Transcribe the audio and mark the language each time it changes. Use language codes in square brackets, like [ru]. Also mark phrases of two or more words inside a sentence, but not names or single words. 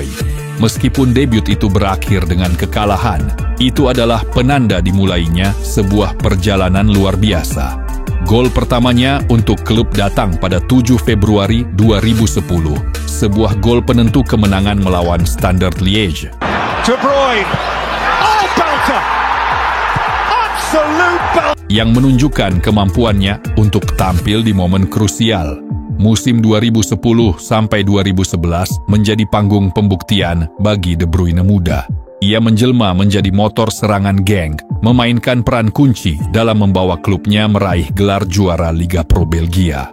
[id] Meskipun debut itu berakhir dengan kekalahan, itu adalah penanda dimulainya sebuah perjalanan luar biasa. Gol pertamanya untuk klub datang pada 7 Februari 2010, sebuah gol penentu kemenangan melawan Standard Liège. [en] De Bruyne, oh belter, absolute belter, [id] yang menunjukkan kemampuannya untuk tampil di momen krusial. Musim 2010 sampai 2011 menjadi panggung pembuktian bagi De Bruyne muda. Ia menjelma menjadi motor serangan Genk, memainkan peran kunci dalam membawa klubnya meraih gelar juara Liga Pro Belgia.